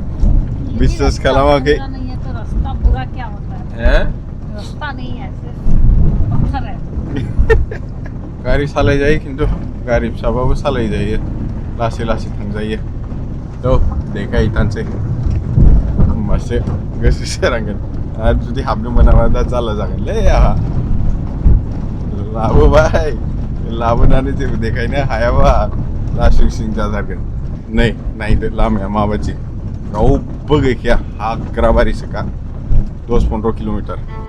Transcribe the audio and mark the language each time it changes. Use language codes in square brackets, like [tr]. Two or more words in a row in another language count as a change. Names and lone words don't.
[hi] नहीं है तो रास्ता बुरा क्या होता है रास्ता नहीं है सिर्फ पत्थर है [brx] गारि सालाय जायो खिन्थु गारि फिसाबाबो सालाय जायो लासै लासै थांजायो थ' देखायहैथानसै होमबासो गोसो सोरांगोन आरो जुदि हाबनो मोनाबा दा जारला जागोनलै आहा लाबोबाय लाबोनानै जेबो देखायनो हायाबा लासिं सिं जाथारगोन नै नायदो लामाया माबायदि रावबो गैखाया हाग्राबारिसोखा 10-15 किल'मिटार